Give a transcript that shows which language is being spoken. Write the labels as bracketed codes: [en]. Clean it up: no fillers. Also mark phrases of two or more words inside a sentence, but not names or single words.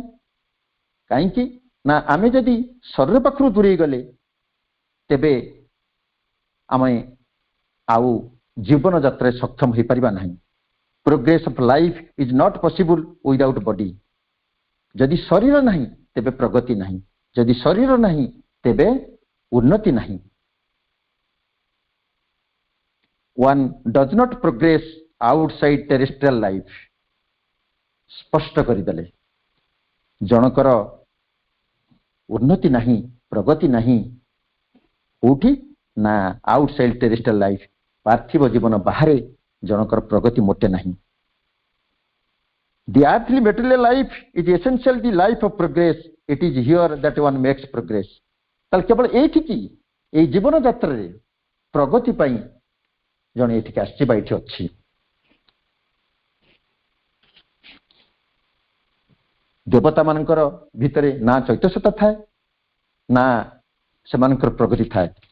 [or] କାହିଁକି ନା ଆମେ ଯଦି ଶରୀର ପାଖରୁ ଦୂରେଇ ଗଲେ ତେବେ ଆମେ ଆଉ ଜୀବନ ଯାତ୍ରାରେ ସକ୍ଷମ ହୋଇପାରିବା ନାହିଁ। [en] progress of life is not possible without body. [or] ଯଦି ଶରୀର ନାହିଁ ତେବେ ପ୍ରଗତି ନାହିଁ, ଯଦି ଶରୀର ନାହିଁ ତେବେ ଉନ୍ନତି ନାହିଁ। [en] one does not progress outside terrestrial life। [or] ସ୍ପଷ୍ଟ କରିଦେଲେ ଜଣଙ୍କର ଉନ୍ନତି ନାହିଁ, ପ୍ରଗତି ନାହିଁ କୋଉଠି ନା [en] outside terrestrial life, [or] ପାର୍ଥିବ ଜୀବନ ବାହାରେ ଜଣଙ୍କର ପ୍ରଗତି ମୋଟେ ନାହିଁ। [en] The earthly material life is essentially the life of progress. It is here that one makes progress। [or] ତାହେଲେ କେବଳ ଏଇଠିକି ଏଇ ଜୀବନ ଯାତ୍ରାରେ ପ୍ରଗତି ପାଇଁ ଜଣେ ଏଠିକି ଆସିଛି ବା ଏଠି ଅଛି। ଦେବତା ମାନଙ୍କର ଭିତରେ ନା ଚୈତନ୍ୟତା ଥାଏ ନା ସେମାନଙ୍କର ପ୍ରଗତି ଥାଏ।